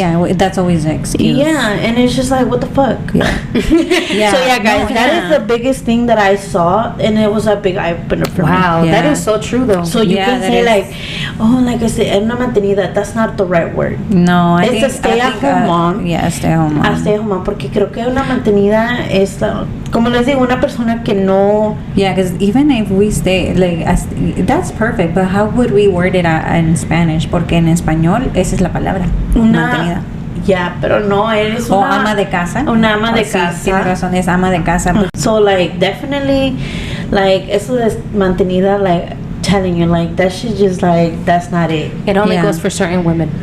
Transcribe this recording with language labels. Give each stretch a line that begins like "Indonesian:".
English: Yeah, that's always an excuse. Yeah, and it's just like, what the fuck? So guys, that is the biggest thing that I saw, and it was a big eye opener for me. Wow, that is so true though. So you can say like, oh, like I said, una mantenida. That's not the right word. No, it's a stay-at-home mom. Yeah, stay-at-home mom.
Spanish: A stay-at-home mom, porque creo que una mantenida es, como les digo, una persona que no.
English: Yeah, because even if we stay, like, that's perfect, but how would we word it in Spanish?
Spanish: Porque en español esa es la palabra, mantenida. Pero no, eres una ama de casa. Una ama de casa. Sí, tienes razón, es ama de casa.
English: So, like, definitely, like, eso de mantenida, like, telling you, like, that shit just, like, that's not it. It only goes for certain women.